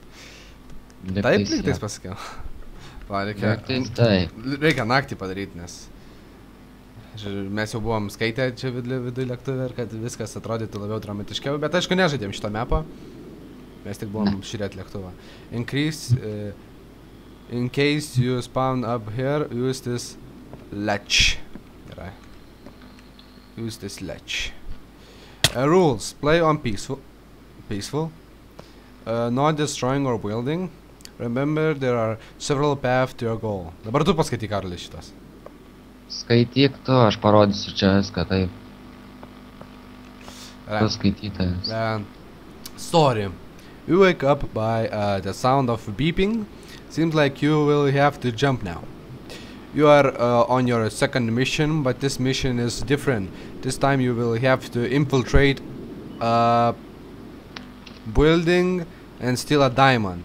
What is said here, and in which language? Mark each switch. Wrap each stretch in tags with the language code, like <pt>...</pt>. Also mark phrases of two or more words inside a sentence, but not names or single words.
<lt>Lygtais pasakiau. Reikia naktį padaryti, nes mes jau buvom skaitę čia vidų lėktuvę ir kad viskas atrodytų labiau dramatiškiau, bet aišku nežaidėm šito mapą. Mes tik buvom žiūrėti lėktuvą.</lt> <en>In case you spawn up here, use this latch. Gerai. Use this latch. Rules. Play on peaceful. Not destroying or building. Remember, there are several paths to your goal.</en> <lt>Dabar tu paskaityk, Karlis, šitas. Skaityk tu, aš parodysiu čia viską, taip. Tu skaitytojas.</lt> <en>Story. You wake up by the sound of beeping. Seems like you will have to jump now. You are on your second mission, but this mission is different. This time you will have to infiltrate a building and steal a diamond.</en>